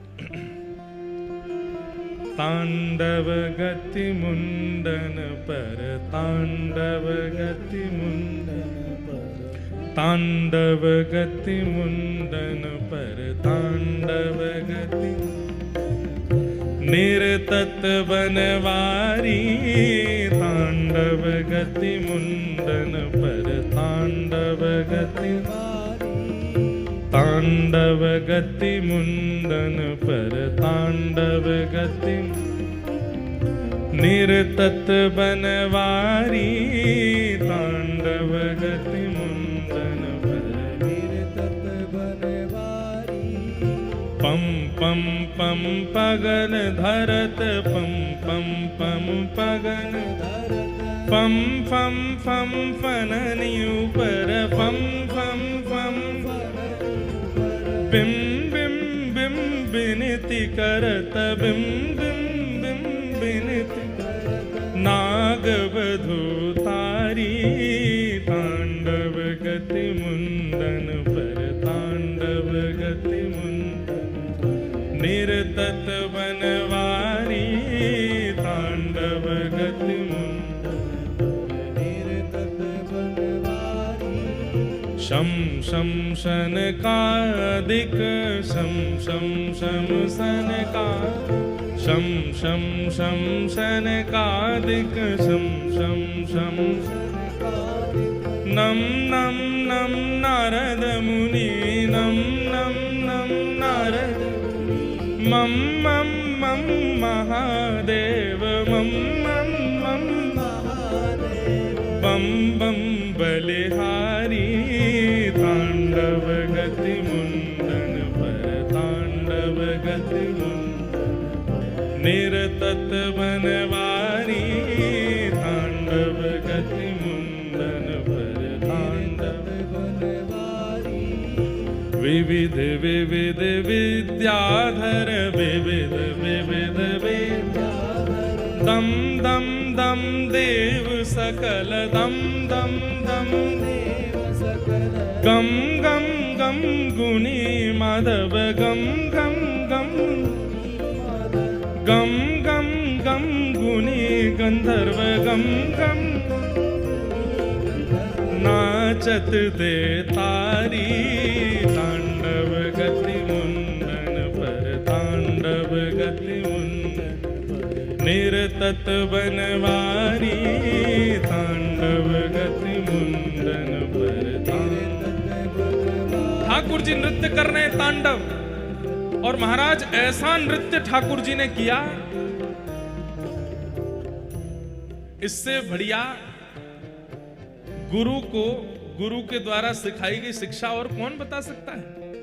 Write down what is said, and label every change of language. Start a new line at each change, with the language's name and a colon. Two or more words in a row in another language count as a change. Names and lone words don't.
Braj: तांडव गति मुंडन पर तांडव गति मुंडन पर तांडव गति मुंडन पर तांडव गति निरतत बनवारी। तांडव गति मुंडन पर तांडव गति तांडव गति मुंडन पर तांडव गति निरतत बनवारी। तांडव गति मुंडन पर निरतत बनवारी। पम पम पम पगन धरत पम पम पम पगन धरत पम फम फम फननि ऊपर पम फम फम बिम बिम बिम बिनति करत बिम बिम बिम बिनति नाग वधू तारी। तांडव गति मुंडन पर तांडव गति मुंडन निरतत बनवारी। तांडव गति मुंडन निरतत बनवारी। शम शम शनकादिक शम शम शम शनका शम शम शम शनकादिक शम शम शम नम नम नम नारद मुनि नम नम नम नारद मम मम मम महादेव मम मम मम महादेव बम बम बलिहारी। तांडव गति मुंडन पर तांडव गति मुंडन निरतत बनवारी। तांडव गति मुंडन पर तांडव बनवारी। विविध विविध विद्याधर विविध विविध विद्याधर दम दम दम देव सकल दम दम दम देव सकल गम गम गम गुणी माधव गम गम गम गम गम गम गुणी गंधर्व गम गम नाचत दे तारी। तांडव गति मुंडन पर तांडव गति मुंडन निरतत बनवारी।
Hindi: तांडव गति मुंडन पर ठाकुर जी नृत्य कर रहे हैं तांडव। और महाराज ऐसा नृत्य ठाकुर जी ने किया, इससे बढ़िया गुरु के द्वारा सिखाई गई शिक्षा और कौन बता सकता है।